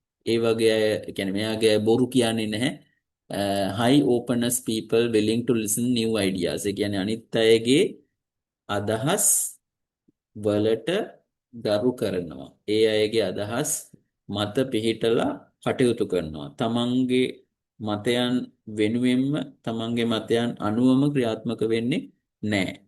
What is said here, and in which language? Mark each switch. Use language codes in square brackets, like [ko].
[si] ඒ වගේ අය කියන්නේ මෙයාගේ අය බොරු කියන්නේ නැහැ. [en] high openness people willing to listen new ideas. [si] ඒ කියන්නේ අනිත් අයගේ අදහස් වලට ගරු කරනවා. ඒ අයගේ අදහස් මත පිහිටලා කටයුතු කරනවා. තමන්ගේ මතයන් වෙනුවෙන්ම, තමන්ගේ මතයන් අනුවම ක්‍රියාත්මක වෙන්නේ නැහැ.